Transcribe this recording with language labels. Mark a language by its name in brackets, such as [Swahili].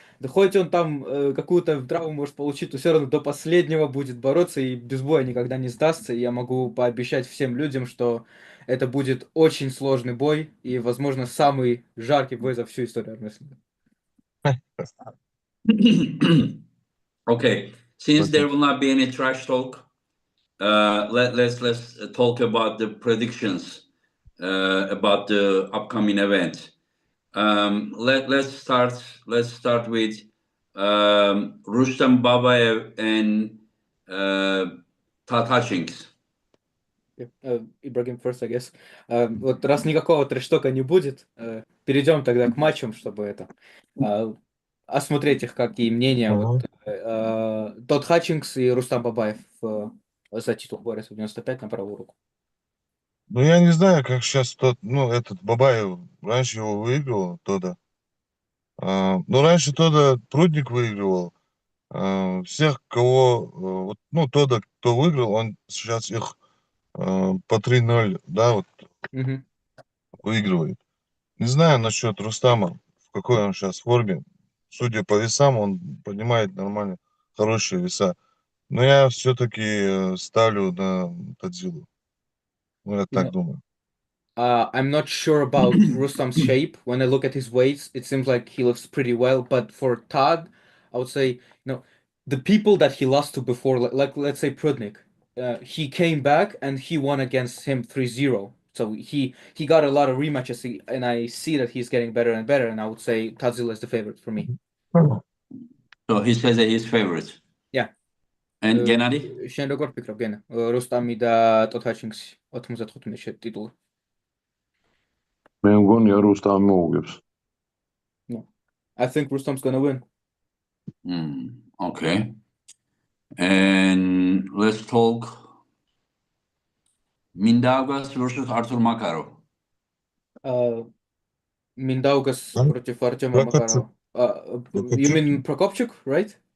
[Russian] Да хоть он там какую-то травму может получить, то все равно до последнего будет бороться и без боя никогда не сдастся. И я могу пообещать всем людям, что это будет очень сложный бой и, возможно, самый жаркий бой за всю историю армрестлинга. [English] Okay. Since there will not be any trash talk, let's talk about the predictions about the upcoming event. Let's start with Rustam Babayev and Todd Hutchings. Ibragim first, I guess. [Russian] Вот раз никакого трэш-тока не будет, перейдем тогда к матчам, чтобы это осмотреть их, какие мнения. Вот, Тодд Хатчингс и Рустам Бабаев за титул борются в 95 на правую руку. Ну, я не знаю, как сейчас тот, ну, этот Бабаев, раньше его выигрывал, Тодда. Ну, раньше Тодда Прудник выигрывал. Всех, кого, вот, ну, Тодда, кто выиграл, он сейчас их по 3-0, да, вот, выигрывает. Не знаю насчет Рустама, в какой он сейчас форме. Судя по весам, он поднимает нормально, хорошие веса. Но я все-таки ставлю на Тадзилу. Ну, я так думаю. [English] I'm not sure about Rustam's shape. When I look at his weights, it seems like he looks pretty well. But for Todd, I would say, the people that he lost to before, like let's say Prudnik, he came back and he won against him 3-0. So he got a lot of rematches, and I see that he's getting better and better. And I would say Tadzilla is the favorite for me. So he says that he's favorite. Yeah. And Gennady? [Georgian] შენ როგორ ფიქრობ, გენა? რუსტამი და ტოდ ჰატჩინგსი 95-ში ტიტული. მე მგონია რუსტამი მოუგებს. [English] No. I think Rustam's gonna win. Okay. And let's talk Mindaugas versus Artur Makarov. [Russian] Mindaugas против Артема Макарова. [English] You mean Prokopchuk, right?